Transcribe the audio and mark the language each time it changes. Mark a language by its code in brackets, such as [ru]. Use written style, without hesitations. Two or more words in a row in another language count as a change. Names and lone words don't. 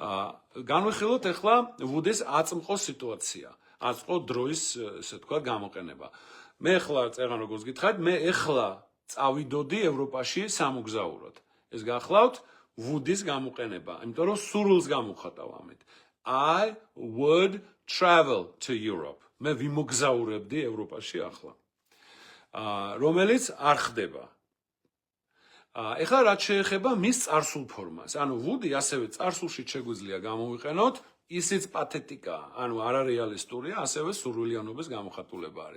[ka] განვიხილოთ ახლა ვუდის აწმყოს სიტუაცია. აწყო დროის, ესე ვთქვათ, გამოყენება. მე ახლა წეგან როგორც გითხარით, მე ახლა წავიდოდი ევროპაში სამოგზაუროდ. ეს გახლავთ ვუდის გამოყენება, იმიტომ რომ სურვილს გამოვხატავ ამით. [en] I would travel to Europe. [ka] მე ვიმოგზაურებდი ევროპაში ახლა. რომელიც არ ხდება. ეხლა რაც შეეხება მის წარსულ ფორმას. ანუ ვუდი ასევე წარსულში შეგვიძლია გამოვიყენოთ, ისიც პათეტიკაა, ანუ არარეალისტურია, ასევე სურვილიანობის გამოხატულება არის.